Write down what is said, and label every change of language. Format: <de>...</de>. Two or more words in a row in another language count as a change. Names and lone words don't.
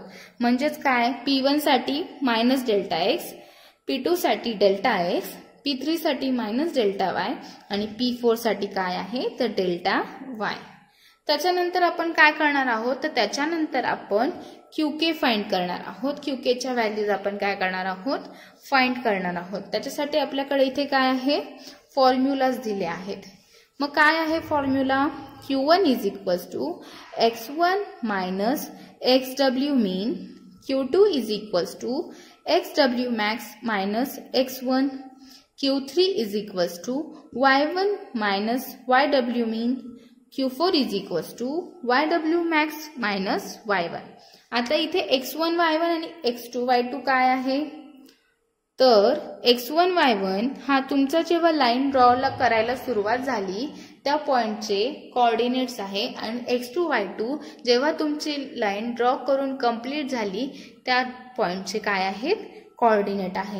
<mr>म्हणजेच काय, P1 साठी -Δx, P2 साठी Δx, P3 साठी -Δy आणि P4 साठी काय आहे तर Δy. त्याच्यानंतर आपण काय करणार आहोत, तर त्याच्यानंतर आपण QK फाइंड करणार आहोत. QKच्या व्हॅल्यूज आपण काय करणार आहोत, फाइंड करणार आहोत. त्याच्यासाठी आपल्याकडे इथे काय आहे, फॉर्म्युलाज दिले आहेत. मग काय आहे फॉर्म्युला,</mr> <en>Q1 = x1 - xw mean, Q2 = xw max - x1, Q3 = y1 - yw mean, Q4 = yw max - y1.</en> <mr>आता इथे x1 y1 आणि x2 y2 काय आहे, तर x1 y1 हा तुमचा जेव्हा</mr> <en>line draw</en> <mr>करायला सुरुवात झाली त्या पॉइंटचे कोऑर्डिनेट्स आहे आणि x2 y2 जेव्हा तुमची</mr> <en>line draw</en> <mr>करून कंप्लीट झाली त्या पॉइंटचे काय आहेत, कोऑर्डिनेट आहे.</mr>